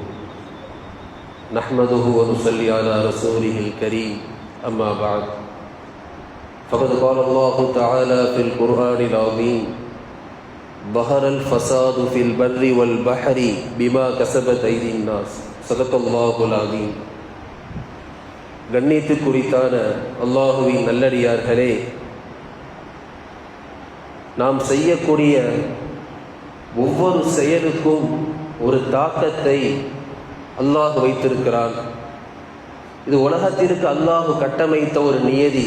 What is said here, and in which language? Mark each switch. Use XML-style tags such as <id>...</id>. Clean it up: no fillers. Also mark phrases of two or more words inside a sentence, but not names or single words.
<ar>نحمده ونصلي على رسوله الكريم. أما بعد، فقد قال الله تعالى في القرآن العظيم: ظهر الفساد في البر والبحر بما كسبت أيدي الناس. صدق الله العظيم.</ar> <ta>கண்ணியத்துக்குரித்தான அல்லாஹுவின் நல்லடியார்களே, நாம் செய்யக்கூடிய ஒவ்வொரு செயலுக்கும் ஒரு தாக்கத்தை அல்லாஹ் வைத்திருக்கிறான். இது உலகத்திற்கு அல்லாஹ் கட்டமைத்த ஒரு நியதி.</ta>